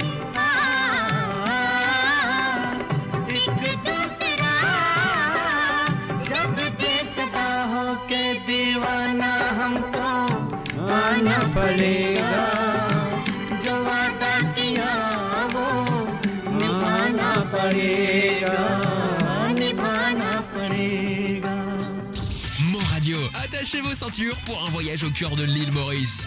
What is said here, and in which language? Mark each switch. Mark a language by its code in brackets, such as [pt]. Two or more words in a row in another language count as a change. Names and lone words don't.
[hi] एक दूसरा जब दे सदा हो के दीवाना हमको आना पड़ेगा। जो वादा किया वो निभाना पड़ेगा, निभाना पड़ेगा। [fr] Mon Radio, attachez vos ceintures pour un voyage au cœur de l'île Maurice.